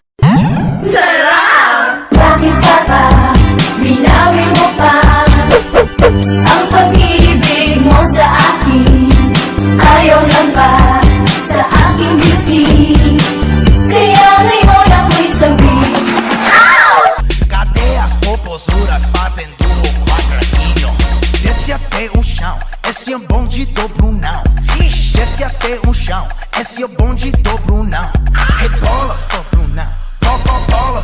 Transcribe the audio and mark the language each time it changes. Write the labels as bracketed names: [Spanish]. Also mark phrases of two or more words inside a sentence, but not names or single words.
[Filipino] Sarap! Bakit ka ba? Binawi mo pa ang pag-ibig mo sa akin. Ayaw lang ba sa aking beauty? Kaya ngayon ako'y sabi. [Portuguese] Cadeias, popozuras fazem duro quadradinho. Desce até o chão, esse é bonde do Brunão. Desce até o chão, esse é bonde do Brunão. Rebola, ô Brunão, bola.